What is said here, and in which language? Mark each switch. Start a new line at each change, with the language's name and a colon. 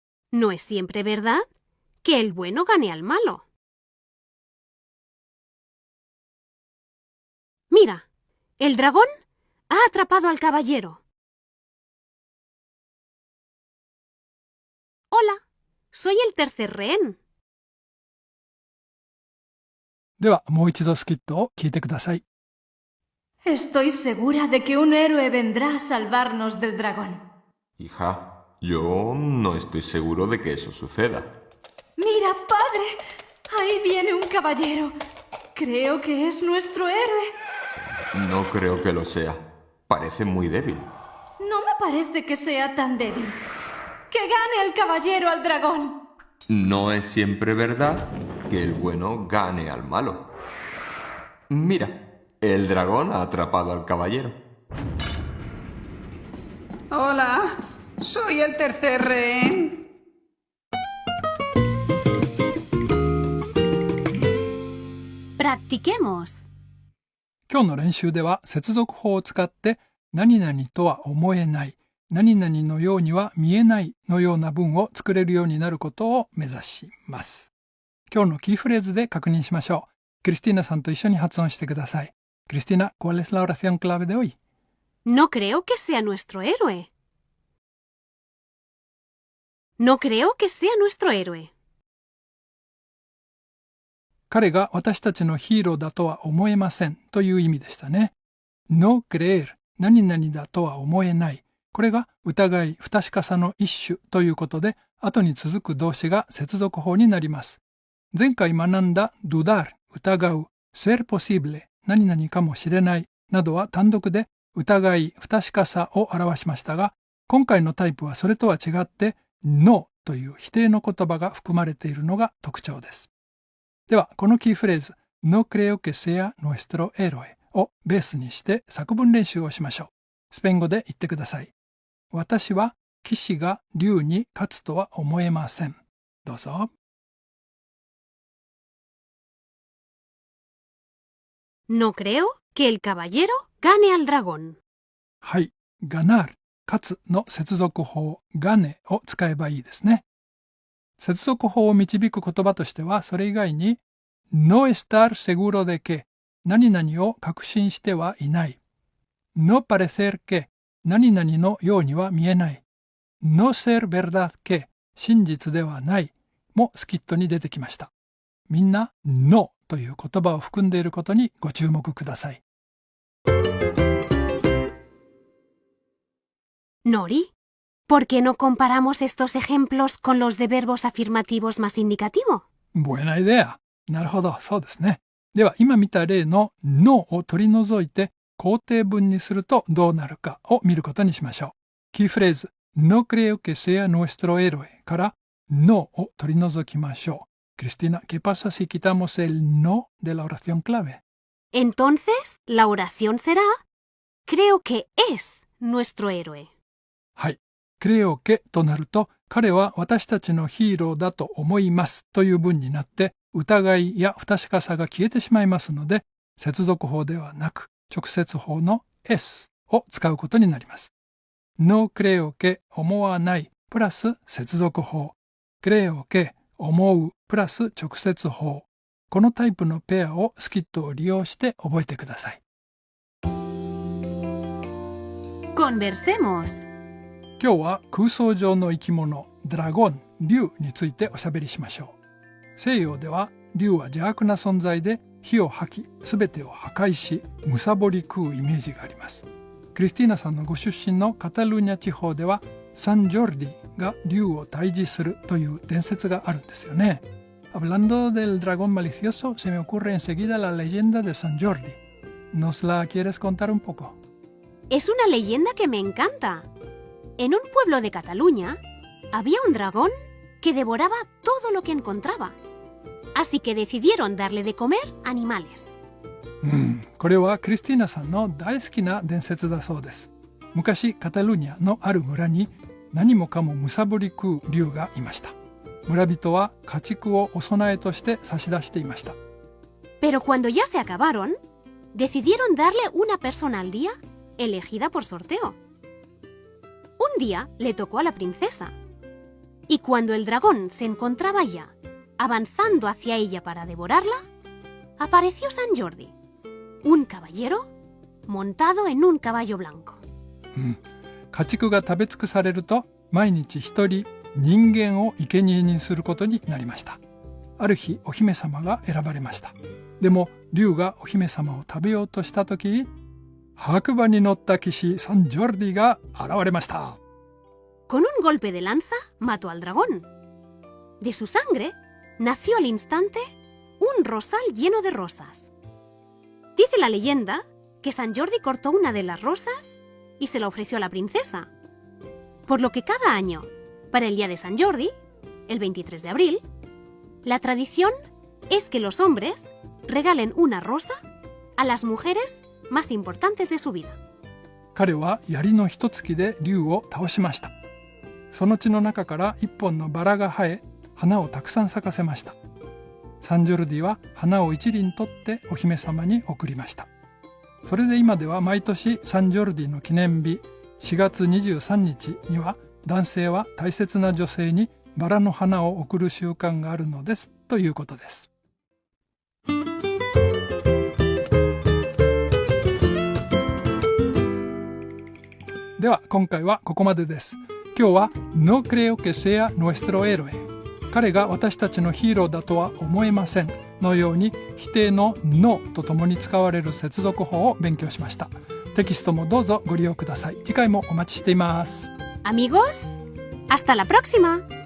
Spanish: No es siempre verdad que el bueno gane al malo. Mira, el dragón ha atrapado al caballero. Hola, soy el tercer rehén.
Japanese: ではもう一度スキットを聞いてください。
Spanish: Estoy segura de que un héroe vendrá a salvarnos del dragón. Hija, yo no estoy seguro de que eso suceda. Mira, padre, ahí viene un caballero. Creo que es nuestro héroe. No creo que lo sea. Parece muy débil. No me parece que sea tan débil. ¡Que gane el caballero al dragón! No es siempre verdad que el bueno gane al malo. Mira, el dragón ha atrapado al caballero. Hola, soy el tercer rehén. Practiquemos.
Japanese: 今日の練習では接続法を使って何々とは思えない、何々のようには見えないのような文を作れるようになることを目指します。今日のキーフレーズで確認しましょう。クリスティーナさんと一緒に発音してください。
Spanish: クリスティーナ、¿cuál es la oración clave de hoy? No creo que sea nuestro héroe. No creo que sea nuestro héroe.
Japanese: 彼が私たちのヒーローだとは思えませんという意味でしたね。
Spanish: No creer、
Japanese: 何々だとは思えない。これが疑い、不確かさの一種ということで、後に続く動詞が接続法になります。前回学んだ dudar、疑う、
Spanish: ser posible、
Japanese: 何々かもしれないなどは単独で疑い、不確かさを表しましたが、今回のタイプはそれとは違って no という否定の言葉が含まれているのが特徴です。では、このキーフレーズ、
Spanish: No creo que sea nuestro héroe
Japanese: をベースにして作文練習をしましょう。スペイン語で言ってください。私は騎士が竜に勝つとは思えません。どうぞ。
Spanish: No creo que el caballero gane al dragón.
Japanese: はい、ガナール、勝つの接続法、ガネを使えばいいですね。接続法を導く言葉としては、それ以外に、
Spanish: no estar seguro de que、
Japanese: 何々を確信してはいない。
Spanish: no parecer que、
Japanese: 何々のようには見えない。
Spanish: no ser verdad que、
Japanese: 真実ではないもスキットに出てきました。みんな、noという言葉を含んでいることにご注目ください。
Spanish: Nori, ¿por qué no comparamos estos ejemplos con los de verbos afirmativos más indicativo? Buena idea.
Japanese: なるほど、そうですね。では、今見た例の no を取り除いて肯定文にするとどうなるかを見ることにしましょう。キーフレーズ、
Spanish: no creo que sea nuestro héroe
Japanese: から no を取り除きましょう。
Spanish: Cristina, ¿qué pasa si quitamos el no de la oración clave? Entonces, la oración será, creo que es nuestro héroe.
Japanese: はい。
Spanish: creo que
Japanese: となると、彼は私たちのヒーローだと思いますという文になって、疑いや不確かさが消えてしまいますので、接続法ではなく、直接法の es を使うことになります。
Spanish: no creo que
Japanese: 思わないプラス接続法。
Spanish: creo que
Japanese: 思うプラス直接法。このタイプのペアをスキットを利用して覚えてください。
Spanish: Conversemos.
Japanese: 今日は空想上の生き物、ドラゴン、竜についておしゃべりしましょう。西洋では竜は邪悪な存在で火を吐き、すべてを破壊し、貪り食うイメージがあります。クリスティーナさんのご出身のカタルーニャ地方では、サンジョルディが竜を退治するという伝説があるんですよね。
Spanish: Hablando del dragón malicioso, se me ocurre enseguida la leyenda de San Jordi. ¿Nos la quieres contar un poco? Es una leyenda que me encanta. En un pueblo de Cataluña había un dragón que devoraba todo lo que encontraba. Así que decidieron darle de comer animales.
Japanese: これはクリスティーナさんの大好きな伝説だそうです。昔カタルーニャのある村に何もかも貪り食う竜がいました。村人は家畜をお供えとして差し出していました。
Spanish: Pero cuando ya se acabaron, decidieron darle una persona al día elegida por sorteo. Un día le tocó a la princesa. Y cuando el dragón se encontraba ya avanzando hacia ella para devorarla, apareció San Jordi, un caballero montado en un caballo blanco.
Japanese: 家畜が食べ尽くされると毎日一人人間を生贄にすることになりました。ある日お姫様が選ばれました。でも竜がお姫様を食べようとしたとき、白馬に乗った騎士サンジョルディが現れました。
Spanish: Con un golpe de lanza mató al dragón. De su sangre nació al instante un rosal lleno de rosas. Dice la leyenda que San Jordi cortó una de las rosas y se la ofreció a la princesa. Por lo que cada año, para el día de San Jordi, el 23 de abril, la tradición es que los hombres regalen una rosa a las mujeres más importantes de su vida.
Japanese: 彼は槍の一突きで竜を倒しました。その血の中から一本のバラが生え、花をたくさん咲かせました。サンジョルディは花を一輪取ってお姫様に贈りました。それで今では毎年サンジョルディの記念日4月23日には男性は大切な女性にバラの花を贈る習慣があるのですということです。では今回はここまでです。今日は
Spanish: No creo que sea nuestro héroe。
Japanese: 彼が私たちのヒーローだとは思えませんのように否定の No とともに使われる接続法を勉強しました。テキストもどうぞご利用ください。次回もお待ちしています。
Spanish: Amigos, hasta la próxima.